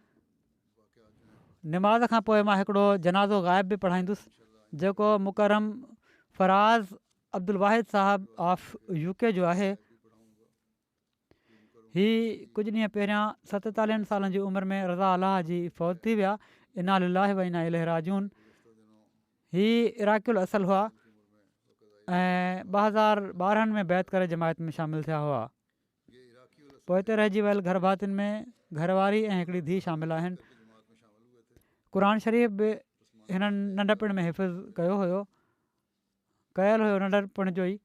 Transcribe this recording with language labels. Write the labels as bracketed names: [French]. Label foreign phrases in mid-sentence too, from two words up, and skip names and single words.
[Sindhi] निमाज़ खां पोइ मां हिकिड़ो जनाज़ो ग़ाइब बि पढ़ाईंदुसि जेको मुकरम फराज़ अब्दुल वाहिद साहब ऑफ UK जो आहे। हीअ कुझु ॾींहं पहिरियां 47 सालनि जी उमिरि में रज़ा अलाह जी फ़ौत थी विया। [Arabic] إنا لله وإنا إليه راجعون. [Sindhi] हीअ इराक़ुल असल हुआ ऐं 2012 में बैत करे जमायत में शामिलु थिया हुआ। पोइ हिते रहिजी वियल घर भातियुनि में घरवारी ऐं हिकिड़ी धीउ शामिलु आहिनि। क़ुर शरीफ़ बि हिननि नंढपण में हिफ़िज़ कयो हुयो, कयल हुयो नंढपण जो ई।